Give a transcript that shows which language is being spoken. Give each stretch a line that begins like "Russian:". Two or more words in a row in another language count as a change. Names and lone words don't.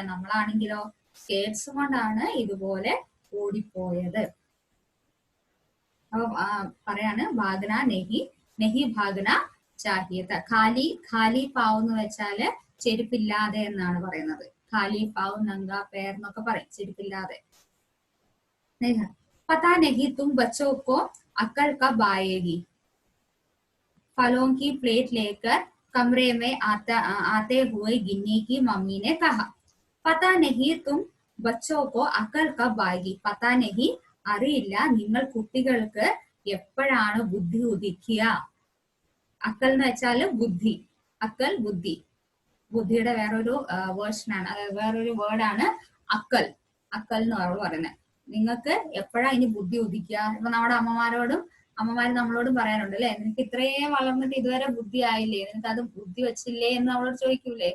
Malayalam: നമ്മളാണെങ്കിലോ സ്കേറ്റ്സ് കൊണ്ടാണ് ഇതുപോലെ ഓടിപ്പോയത്. അപ്പൊ പറയാണ്
Hindi: भागना नहीं भागना चाहिए था. खाली पाँव
Malayalam: എന്ന് വെച്ചാല് ചെരുപ്പില്ലാതെ എന്നാണ് പറയുന്നത്.
Hindi: खाली पाँव, नंगे पैर
Malayalam: എന്നൊക്കെ പറയും, ചെരുപ്പില്ലാതെ.
Hindi: पता नहीं तुम बच्चों को अक्ल कब आएगी. फलों की प्लेट लेकर कमरे में आते हुए गिन्नी की मम्मी ने कहा. पता नहीं तुम बच्चों को अक्ल कब आएगी. पता नहीं
Malayalam: അറിയില്ല നിങ്ങൾ കുട്ടികൾക്ക് എപ്പോഴാണ് ബുദ്ധി ഉദിക്കുക. അക്കൽ എന്ന് വെച്ചാല് ബുദ്ധി. അക്കൽ ബുദ്ധി. ബുദ്ധിയുടെ വേറൊരു വേർഷനാണ്, വേറൊരു വേർഡാണ് അക്കൽ. അക്കൽ എന്ന് പറയുന്നത്. നിങ്ങൾക്ക് എപ്പോഴാ ഇനി ബുദ്ധി ഉദിക്കുക? ഇപ്പൊ നമ്മുടെ അമ്മമാര് നമ്മളോടും പറയാറുണ്ട് അല്ലെ, നിനക്ക് ഇത്രയും വളർന്നിട്ട് ഇതുവരെ ബുദ്ധി ആയില്ലേ, നിനക്ക് അത് ബുദ്ധി വെച്ചില്ലേ എന്ന് നമ്മളോട് ചോദിക്കൂലേ?